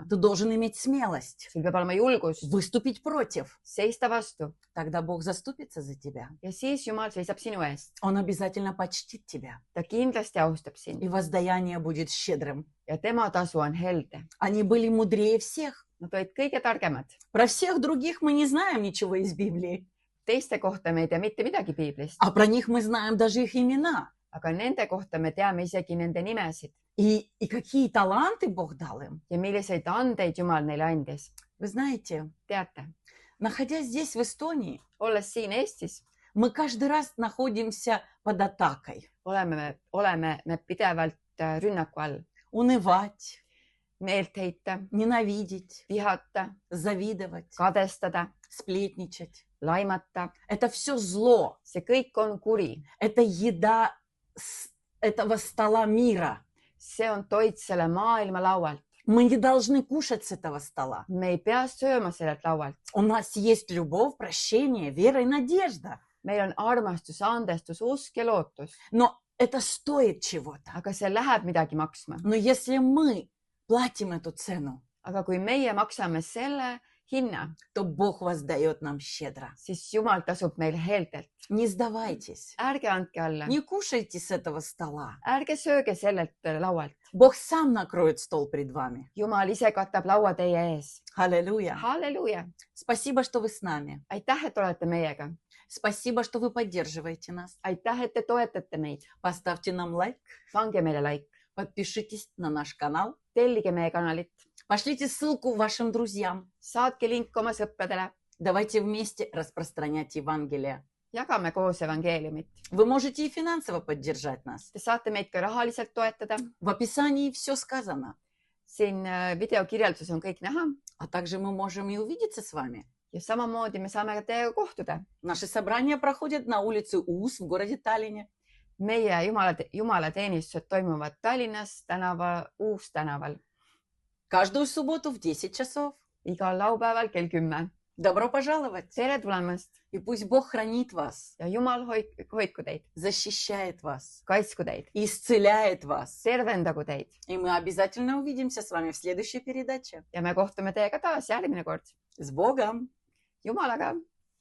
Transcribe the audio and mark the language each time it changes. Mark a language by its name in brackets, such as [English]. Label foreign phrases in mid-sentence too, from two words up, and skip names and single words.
[Russian] Ты должен иметь смелость [Estonian] Sul peab olema julgus [Russian] выступить против. [Estonian] seista vastu [Russian] Тогда Бог заступится за тебя. [Estonian] ja siis Jumal seisab sinu eest. [Russian] Он обязательно почтит тебя. [Estonian] Ta kindlasti austab sind [Russian] И воздаяние будет щедрым. [Estonian] ja tema tasu on helde. [Russian] Они были мудрее всех. [Estonian] Nad olid kõige targemad. [Russian] Про всех других мы не знаем ничего из Библии. [Estonian] Teiste kohta me ei tea mitte midagi piiblist, [Russian] А про них мы знаем даже их имена. [Estonian] aga nende kohta me teame isegi nende nimesid [Russian] И какие таланты Бог дал им. [Estonian] ja milliseid andeid Jumal neile andis. [Russian] Вы знаете, [Estonian] Teate, [Russian] находясь здесь, в Эстонии, [Estonian] olles siin Eestis, [Russian] мы каждый раз находимся под атакой. [Estonian] oleme me pidevalt rünnaku all. [Russian] Унывать, [Estonian] Meelt heita, [Russian] ненавидеть, [Estonian] vihata, [Russian] завидовать, [Estonian] kadestada, [Russian] сплетничать. [Estonian] laimata. [Russian] Это все зло. [Estonian] See kõik on kuri. [Russian] Это еда с этого стола мира. [Estonian] See on toit selle maailma laualt. [Russian] Мы не должны кушать с этого стола. [Estonian] me ei pea sööma sellelt laualt. [Russian] У нас есть любовь, прощение, вера и надежда. [Estonian] meil on armastus, andestus, usk ja lootus, [Russian] Но это стоит чего-то. [Estonian] aga see läheb midagi maksma. [Russian] Но если мы платим эту цену, [Estonian] aga kui meie maksame selle hinna, [Russian] то Бог воздает нам щедро. [Estonian] siis Jumal tasub meile heeltelt. [Russian] Не сдавайтесь. [Estonian] ärge andke alla, [Russian] Не кушайте с этого стола. [Estonian] ärge sööge sellelt laualt. [Russian] Бог сам накроет стол пред вами. [Estonian] Jumal ise katab laua teie ees. [Russian] Аллилуйя. [Estonian] halleluuja, [Russian] Спасибо, что вы с нами. [Estonian] aitäh, et olete meiega. [Russian] Спасибо, что вы поддерживаете нас. [Estonian] aitäh, et te toetate meid. [Russian] Поставьте нам лайк. [Estonian] pange meile like, [Russian] Подпишитесь на наш канал. [Estonian] tellige meie kanalit, [Russian] Пошлите ссылку вашим друзьям. [Estonian] saatke link oma sõpradele, [Russian] Давайте вместе распространять Евангелие. [Estonian] jagame koos evangeeliumit. [Russian] Вы можете и финансово поддержать нас. [Estonian] Te saate meid ka rahaliselt toetada. [Russian] В описании все сказано. [Estonian] siin videokirjelduses on kõik näha [Russian] А также мы можем и увидеться с вами. [Estonian] ja samamoodi me saame ka teiega kohtuda. [Russian] Наши собрания проходят на улице Уус в городе Таллине. [Estonian] meie jumalateenistused toimuvad Tallinnas Uustänaval [Russian] Каждую субботу в 10 часов. [Estonian] igal laupäeval kell 10. [Russian] Добро пожаловать. [Estonian] tere tulemast [Russian] И пусть Бог хранит вас, [Estonian] ja Jumal hoidku teid, [Russian] защищает вас, [Estonian] kaitsku teid, [Russian] исцеляет вас. [Estonian] tervendagu teid [Russian] И мы обязательно увидимся с вами в следующей передаче. [Estonian] ja me kohtume teiega taas järgmine kord. [Russian] С Богом! [Estonian] Jumalaga!